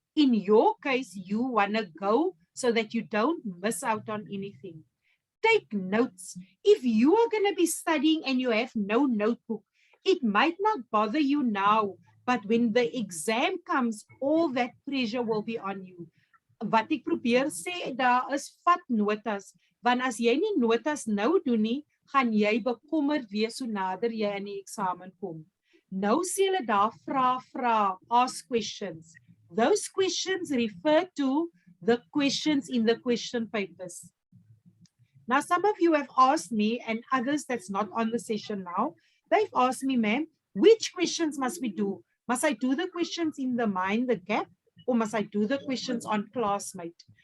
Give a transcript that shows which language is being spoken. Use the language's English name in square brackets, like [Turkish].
[English] In your case, you want to go so that you don't miss out on anything. Take notes. If you are going to be studying and you have no notebook, it might not bother you now, but when the exam comes, all that pressure will be on you. [Afrikaans] Wat ek probeer sê, daar is vat notas, want as jy nie notas nou doen nie, gaan jy bekommerd wees so nader jy in die eksamen kom. Nou sê hulle daar vra, [English] ask questions. Those questions refer to the questions in the question papers. Now, some of you have asked me, and others that's not on the session now, they've asked me, ma'am, which questions must we do? Must I do the questions in the Mind the Gap, or must I do the questions on Classmate?